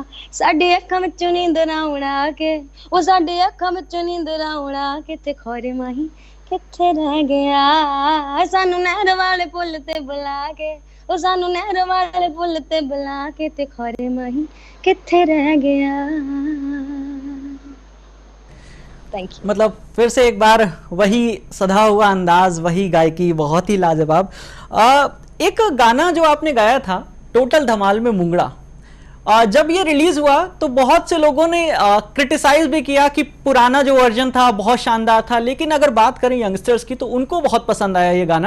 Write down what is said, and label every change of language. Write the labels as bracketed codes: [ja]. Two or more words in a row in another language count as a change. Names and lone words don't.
[pa] ਸਾਡੇ ਅੱਖਾਂ ਵਿਚੋਂ ਨੀਂਦਰਾਂ ਉਡਾ ਕੇ, ਓ ਸਾਡੇ ਅੱਖਾਂ ਵਿਚੋਂ ਨੀਂਦਰਾਂ ਉਡਾ ਕੇ, ਤੇ ਖੋਰੇ ਮਾਹੀ ਕਿੱਥੇ ਰਹਿ ਗਿਆ। ਸਾਨੂੰ ਨਹਿਰ ਵਾਲੇ ਪੁਲ ਤੇ ਬੁਲਾ ਕੇ, ਓ ਸਾਨੂੰ ਨਹਿਰ ਵਾਲੇ ਪੁਲ ਤੇ ਬੁਲਾ ਕੇ, ਤੇ ਖੋਰੇ ਮਾਹੀ ਕਿੱਥੇ ਰਹਿ ਗਿਆ। [en] Thank you. [hi] मतलब फिर से एक बार वही सधा हुआ अंदाज, वही गायकी, बहुत ही लाजवाब। एक गाना जो आपने गाया था टोटल धमाल में मुंगड़ा, जब ये रिलीज हुआ तो बहुत से लोगों ने क्रिटिसाइज भी किया कि पुराना जो वर्जन था बहुत शानदार था, लेकिन अगर बात करें यंगस्टर्स की तो उनको बहुत पसंद आया ये गाना।